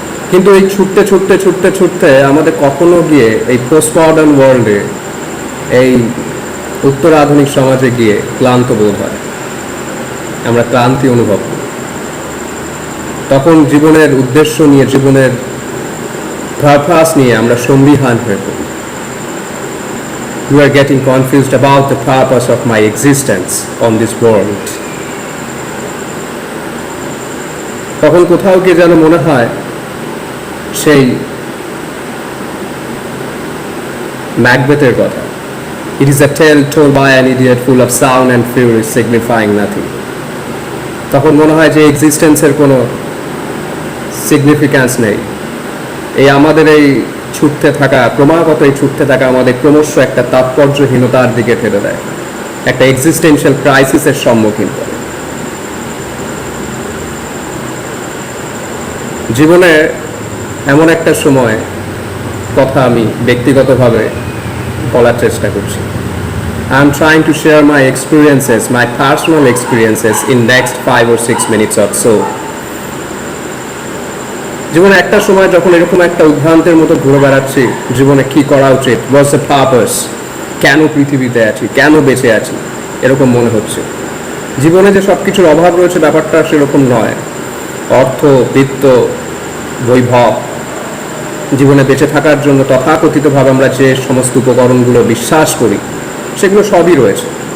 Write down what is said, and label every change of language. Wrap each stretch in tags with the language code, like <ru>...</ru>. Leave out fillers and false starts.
<bn>কিন্তু এই ছুটতে ছুটতে ছুটতে ছুটতে আমাদের কখনো গিয়ে এই পোস্ট মডার্ন ওয়ার্ল্ডে, এই উত্তর আধুনিক সমাজে গিয়ে ক্লান্ত বোধ হয়, আমরা ক্লান্তি অনুভব করি। তখন জীবনের উদ্দেশ্য নিয়ে, জীবনের পারপাস নিয়ে আমরা সন্দিহান হয়ে পড়ি।</bn> <en>We are getting confused about the purpose of my existence on this world.</en> <bn>তখন কোথাও গিয়ে যেন মনে হয় সেই ম্যাকবেথের কথা,</bn> <en>"It is a tale told by an idiot full of sound and fury signifying nothing."</en> <bn>তখন মনে হয় যে এক্সিস্টেন্সের কোনো সিগনিফিক্যান্স নেই। এই আমাদের এই ছুটতে থাকা, ক্রমাগত এই ছুটতে থাকা আমাদের ক্রমশ একটা তাৎপর্যহীনতার দিকে ঠেলে দেয়, একটা এক্সিস্টেন্সিয়াল ক্রাইসিসের সম্মুখীন করে। জীবনে এমন একটা সময় কথা আমি ব্যক্তিগতভাবে বলার চেষ্টা করছি।</bn> <en>I am trying to share my experiences, my personal experiences in next 5 or 6 minutes or so.</en> <bn>জীবনে একটা সময় যখন এরকম একটা উদ্ভ্রান্তের মতো ঘুরে বেড়াচ্ছি, জীবনে কি করা উচিত,</bn> <en>what's the purpose,</en> <bn>কেন পৃথিবীতে আছি, কেন বেঁচে আছি, এরকম মনে হচ্ছে। জীবনে যে সব কিছুর অভাব রয়েছে ব্যাপারটা সেরকম নয়। অর্থ, বিত্ত, বৈভব, জীবনে বেঁচে থাকার জন্য তথাকথিতভাবে আমরা যে সমস্ত উপকরণগুলো বিশ্বাস করি, সেগুলো সবই রয়েছে।</bn>